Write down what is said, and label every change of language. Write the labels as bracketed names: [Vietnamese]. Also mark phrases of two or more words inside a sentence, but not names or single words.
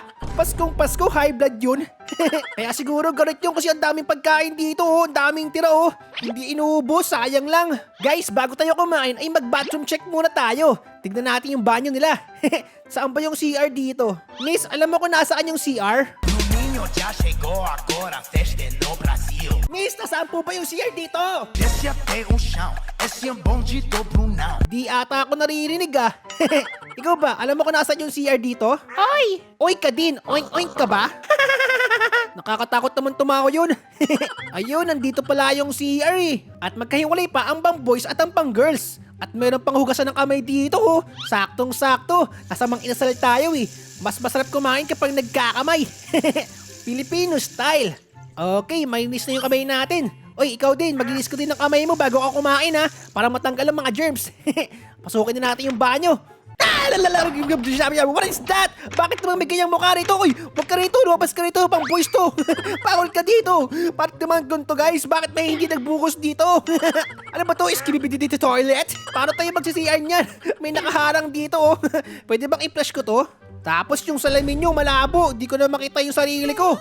[Filipino] Paskong Pasko, [English] high blood [Filipino] yun. Kaya siguro galit yun kasi ang daming pagkain dito oh, ang daming tira oh. Hindi inuubos, sayang lang. Guys, bago tayo kumain ay mag- [English] bathroom check [Filipino] muna tayo. Tignan natin yung banyo nila. Saan ba yung CR dito? Miss, alam mo kung nasaan yung CR? [Portuguese] Já chegou agora, a festa é no Brasil. [Filipino] Miss, nasaan po ba yung CR dito? [Portuguese] Desce até o chão, esse é um bonde do Brunão. [Filipino] Di ata ako naririnig ah. Ikaw ba, alam mo kung nasaan yung CR dito? Oy! Oy ka din, oink-oink ka ba? Nakakatakot naman tumawa yun. Ayun, nandito pala yung CR eh. At magkahiwalay pa ang pang boys at ang pang girls. At meron pang hugasan ng kamay dito oh. Saktong-sakto. Nasa Mang Inasal tayo eh. Mas masarap kumain kapag nagkakamay. [English] Filipino style. [Filipino] Okay, malinis na yung kamay natin. Oy, ikaw din, maglinis ko din ng kamay mo bago ka kumain ha, para matanggal ang mga germs. Pasukin na natin yung banyo. [English] What is that? [Filipino] Bakit naman may ganyang mukha rito? Uy, wag ka rito, lumabas ka rito, pang boys to. Bawal ka dito. Bakit naman ganito guys? Bakit may hindi nagbukos dito? Ano ba to? Skibidi dito toilet? Paano tayo magsisiyan yan? May nakaharang dito oh. Pwede bang i-flush ko to? Tapos yung salamin nyo malabo, di ko na makita yung sarili ko.